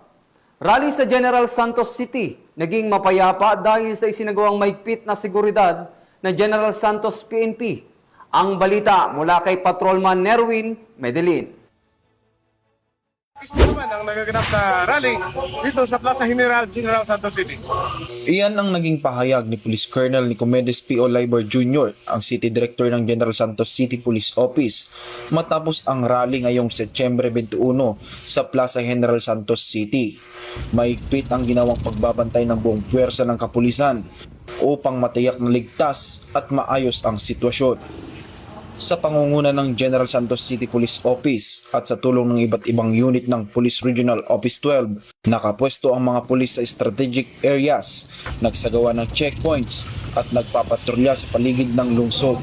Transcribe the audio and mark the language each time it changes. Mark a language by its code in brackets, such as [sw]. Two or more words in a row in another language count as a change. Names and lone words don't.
[tl] Rally sa General Santos City naging mapayapa dahil sa isinagawang maigpit na seguridad na General Santos PNP. Ang balita mula kay Patrolman Nerwin Medelin. Ito naman ang nagaganap na rally dito sa Plaza General Santos City. Iyan ang naging pahayag ni Police Colonel Nicomedes P. Oliver Jr., ang City Director ng General Santos City Police Office, matapos ang rally ngayong Setyembre 21 sa Plaza General Santos City. Maigpit ang ginawang pagbabantay ng buong puwersa ng kapulisan upang matiyak na ligtas at maayos ang sitwasyon. Sa pangunguna ng General Santos City Police Office at sa tulong ng iba't ibang unit ng Police Regional Office 12, nakapwesto ang mga pulis sa [en] strategic areas, [tl] nagsagawa ng checkpoints at nagpapatrolya sa paligid ng lungsod.